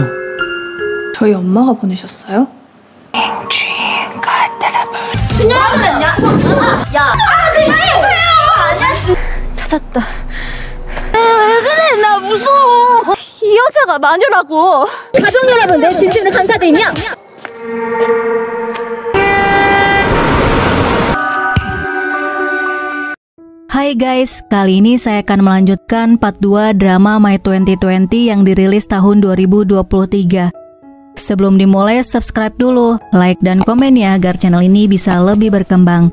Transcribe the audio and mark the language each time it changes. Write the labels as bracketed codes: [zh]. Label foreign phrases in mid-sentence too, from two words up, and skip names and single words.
[ko] 저희 엄마가 보내셨어요? 주인 같더라고. 찾았다. 이 여자가 마녀라고. 가족 여러분, 내 진심으로 감사드리며 [id] Hai guys, kali ini saya akan melanjutkan part 2 drama My 2020 yang dirilis tahun 2023. Sebelum dimulai, subscribe dulu, like dan komen ya agar channel ini bisa lebih berkembang.